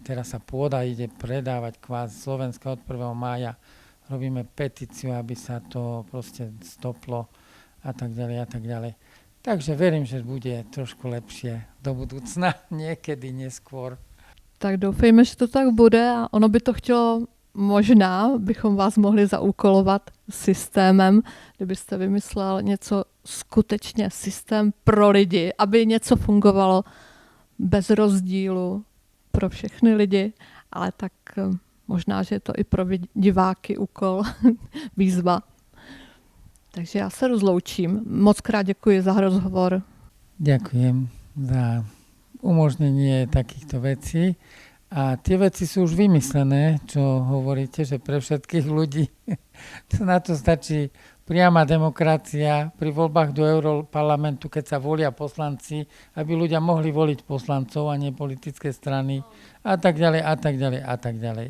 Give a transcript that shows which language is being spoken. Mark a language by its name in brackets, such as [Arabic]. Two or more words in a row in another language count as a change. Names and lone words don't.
[Slovak] Teraz sa pôda ide predávať kvás Slovenska od 1. mája. Robíme petíciu, aby sa to proste stoplo a tak ďalej a tak ďalej. Takže verím, že bude trošku lepšie do budúcna, niekedy neskôr. [Czech] Tak doufejme, že to tak bude a ono by to chtělo, možná bychom vás mohli zaúkolovat systémem, kdybyste vymyslel něco skutečně systém pro lidi, aby něco fungovalo bez rozdílu pro všechny lidi, ale tak možná, že je to i pro diváky úkol, výzva. Takže já se rozloučím. Moc krát děkuji za rozhovor. [Slovak] Ďakujem za umožnenie takýchto vecí. A tie veci sú už vymyslené, čo hovoríte, že pre všetkých ľudí. Na to stačí priama demokracia pri voľbách do Europarlamentu, keď sa volia poslanci, aby ľudia mohli voliť poslancov a nie politické strany a tak ďalej, a tak ďalej, a tak ďalej.